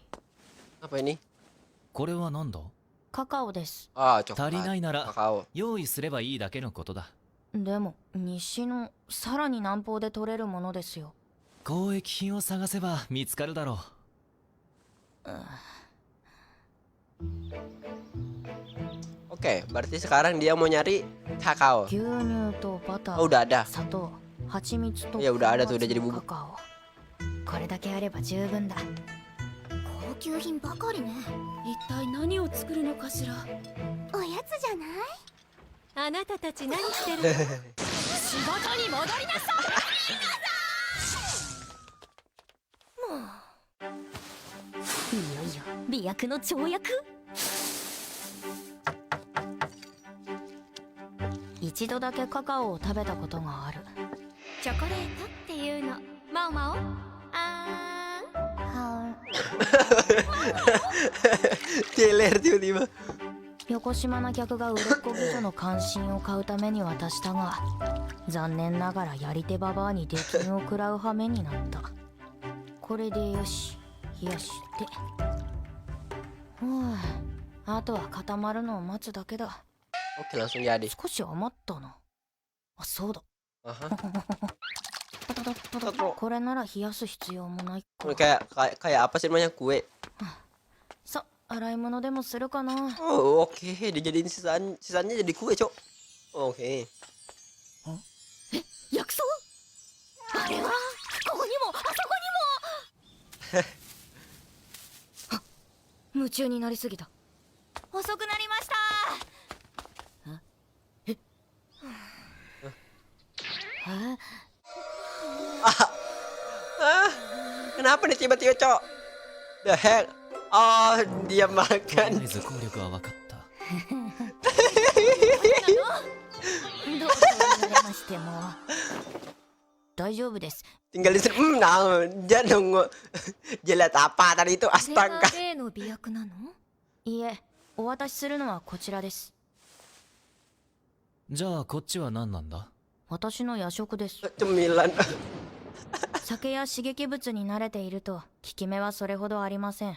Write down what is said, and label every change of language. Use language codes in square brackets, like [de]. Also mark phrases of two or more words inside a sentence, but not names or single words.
[id] Apa ini? [ja] これは何だ？カカオです。 Ah, 足り [id] coklat. [ja] ないなら [id] Kakao. [ja] 用意すればいいだけのことだ。でも西のさらに南方で取れるものですよ。交易品を探せば見つかるだろう。 [id] Oke, berarti sekarang dia mau nyari kakao. [ja] 牛乳とバタ Oh, ー、 [id] udah ada. [ja] 砂糖、蜂蜜と [id] Ya udah ada tuh, udah jadi bubuk. [ja] カカオ。これだけあれば十分だ。高級品ばかりね。一体何を作るのかしら。おやつじゃない？あなたたち何してるの？仕事に戻りなさい。いよいよ美薬の跳躍。一度だけカカオを食べたことがある。チョコレートっていうの。マオマオ。あーん。 [id] Teler tiba-tiba. [ja] 横島な客が売れっ子美女の関心を買うために渡したが、残念ながらやり手ババアに出禁を食らう羽目になった。これでよし、冷やして。あとは固まるのを待つだけだ。 [id] Oke, langsung jadi. [ja] 少し余ったな。あ、そうだ。 Aha. これなら冷やす必要もないか。 [id] Ini kayak apa sih namanya, kue? [ja] さ、洗い物でもするかな。 [id] Oh, oke, dijadiin sisanya jadi kue, Cok. Oke. [ja] 薬草？あれはここにもあそこにも。夢中になりすぎた。遅くなりました。 [id] Kenapa nih tiba-tiba, Cok? [en] The heck? [id] Oh, dia [ja] とり [id] makan. [ja] あえず効力は分かった。どうぞ言われましても大丈夫です。 [id] Tinggal di sini. Nah, dia nunggu. Dia lihat apa tadi itu? [ja] これが [id] Astaga. [ja] 例の美薬なの？いいえ、お渡しするのはこちらです。じゃあこっちは何なんだ？私の夜食です。 [id] Cemilan. [ja] 酒や刺激物に慣れていると効き目はそれほどありません。